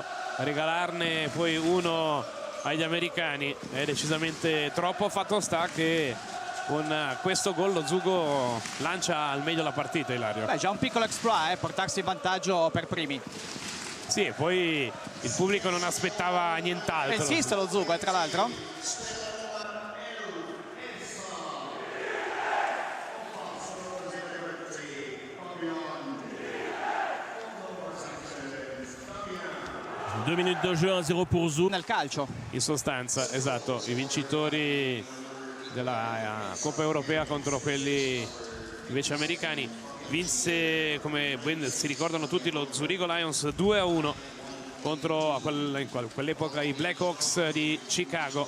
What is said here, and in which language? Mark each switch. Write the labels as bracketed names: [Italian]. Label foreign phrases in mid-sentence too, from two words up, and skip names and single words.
[Italian] Regalarne poi uno agli americani è decisamente troppo. Fatto sta che con questo gol lo Zugo lancia al meglio la partita, Ilario. Beh, già un piccolo exploit, portarsi in vantaggio per primi. Sì, e poi il pubblico non aspettava nient'altro. Esiste lo Zugo, tra l'altro. [French] Deux minutes de jeu, 1-0 pour Zug. [Italian] Nel calcio. In sostanza, esatto, i vincitori della Coppa Europea contro quelli invece americani. Vinse, come ben si ricordano tutti, lo Zurigo Lions 2-1 contro in quell'epoca i Blackhawks di Chicago.